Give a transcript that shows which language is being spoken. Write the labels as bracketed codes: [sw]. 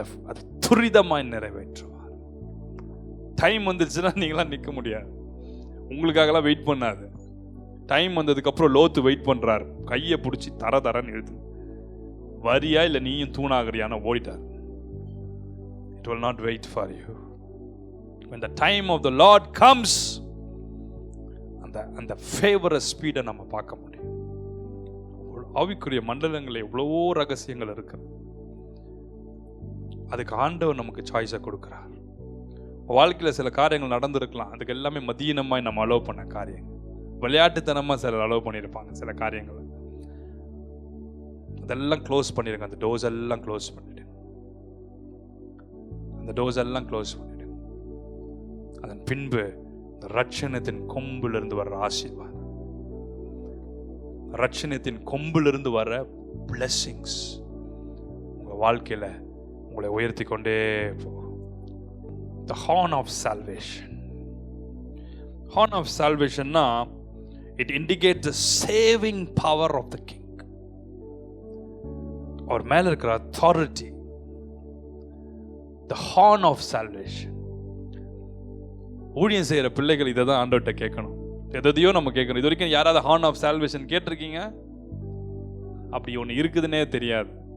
[ta] அது துரிதமாய் நிறைவேற்றுவார். டைம் வந்துருச்சுன்னா நீங்களாம் நிற்க முடியாது, உங்களுக்காகலாம் வெயிட் பண்ணாது. டைம் வந்ததுக்கு அப்புறம் லோத்து வெயிட் பண்றாரு, கையை பிடிச்சி தரன்னு எழுது, வரியா இல்லை நீயும் தூணாகிறியான ஓடிட்டார். [en] It will not wait for you. When the time of the Lord comes, [ta] அந்த ஃபேவர ஸ்பீடை நம்ம பார்க்க முடியும். ஆவிக்குரிய மண்டலங்களில் எவ்வளவோ ரகசியங்கள் இருக்கு. அதுக்கு ஆண்டவர் நமக்கு சாய்ஸை கொடுக்கிறார். வாழ்க்கையில் சில காரியங்கள் நடந்திருக்கலாம், அதுக்கு எல்லாமே மதீனமாய் நம்ம அலோவ் பண்ண காரியங்கள். விளையாட்டுத்தனமா சிலர் அலோவ் பண்ணியிருப்பாங்க சில காரியங்களை. அதெல்லாம் க்ளோஸ் பண்ணிடுங்க. அந்த டோர்ஸ் எல்லாம் க்ளோஸ் பண்ணிடுங்க. அந்த டோர்ஸ் எல்லாம் க்ளோஸ் பண்ணிடுங்க. அதன் பின்பு ரட்சணத்தின் கொம்பிலிருந்து வர்ற ஆசீர்வாதம், ரட்சணத்தின் கொம்பிலிருந்து வர blessings உங்க வாழ்க்கையில உங்களை உயர்த்தி கொண்டே போகும். [en] The horn of salvation. Horn of salvation na it indicates the saving power of the king. [ta] Or மேல இருக்கிற authority. [en] The horn of salvation. [ta] ஊழியம் செய்யற பிள்ளைகள் இதை தான் ஆண்டவர்கிட்ட கேட்கணும். எதையோ நம்ம கேட்கணும். இது வரைக்கும் யாராவது ஹார்ன் ஆஃப் சால்வேஷன் கேட்டிருக்கீங்க? அப்படி ஒன்று இருக்குதுன்னே தெரியாது.